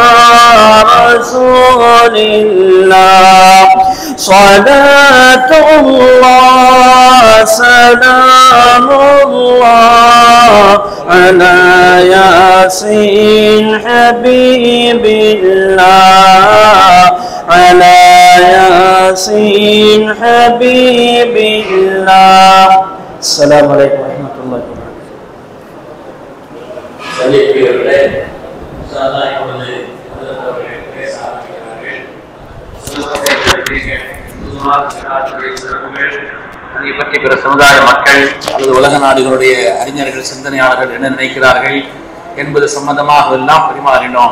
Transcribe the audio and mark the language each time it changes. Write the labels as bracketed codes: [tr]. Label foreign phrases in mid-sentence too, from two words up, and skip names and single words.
[ar] رسول الله صلاة الله سلام الله على ياسين حبيب الله على ياسين حبيب الله السلام عليكم ورحمة الله وبركاته. [ta] அதை பற்றி பிற சமுதாய மக்கள் அல்லது உலக நாடுகளுடைய அறிஞர்கள் சிந்தனையாளர்கள் என்ன நினைக்கிறார்கள் என்பது சம்பந்தமாக எல்லாம் பரிமாறினோம்.